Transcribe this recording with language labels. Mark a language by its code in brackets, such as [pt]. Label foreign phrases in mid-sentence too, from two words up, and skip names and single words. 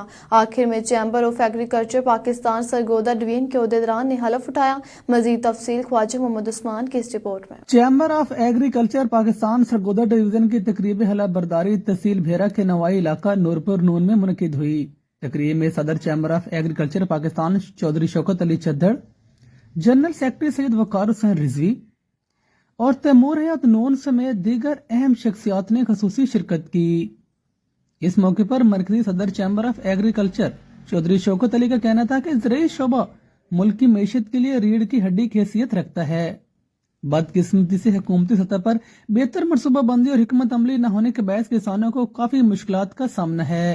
[ur] آخر میں چیمبر آف ایگریکلچر پاکستان سرگودا ڈویژن کے عہدیداران نے حلف اٹھایا۔ مزید تفصیل خواجہ محمد عثمان کی اس رپورٹ میں۔ چیمبر آف ایگریکلچر پاکستان سرگودا ڈویژن کی تقریب حلف برداری تحصیل بھیرا کے نوائی علاقہ نورپور نون میں منعقد ہوئی۔ تقریب میں صدر چیمبر آف ایگریکلچر پاکستان چودھری شوکت علی چدھڑ، [en] general secretary [ur] سید وقار حسین رضوی اور تیمور حیات نون سمیت دیگر اہم شخصیات نے خصوصی شرکت کی. اس موقع پر مرکزی صدر چیمبر آف ایگریکلچر چودھری شوکت علی کا کہنا تھا کہ زرعی شعبہ ملک کی معیشت کے لیے ریڑھ کی ہڈی کی حیثیت رکھتا ہے. بدقسمتی سے حکومتی سطح پر بہتر منصوبہ بندی اور حکمت عملی نہ ہونے کے باعث کسانوں کو کافی مشکلات کا سامنا ہے.